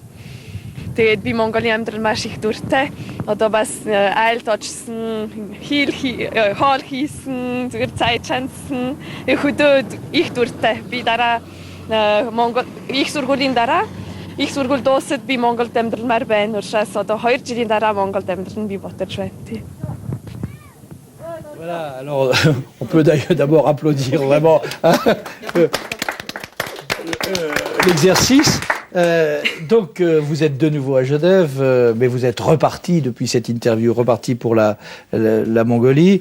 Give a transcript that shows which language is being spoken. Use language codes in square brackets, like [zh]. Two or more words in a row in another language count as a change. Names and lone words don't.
[mn] Тэгээд би Монголын амьдрал маш их дуртай. Одоо бас айлд очсон, хоол хийсэн, зүгээр цай чансан. Хөдөөд их дуртай. Би дараа Монгол их сургуулийн дараа их сургууль дуусаад би Монголд амьдралмаар байна. Учраас одоо 2 жилийн дараа Монголд амьдрал нь би ботож байна. Тий. [fr] Voilà, alors on peut d'ailleurs d'abord applaudir vraiment l'exercice. Donc vous êtes de nouveau à Genève, mais vous êtes reparti depuis cette interview, reparti pour la Mongolie.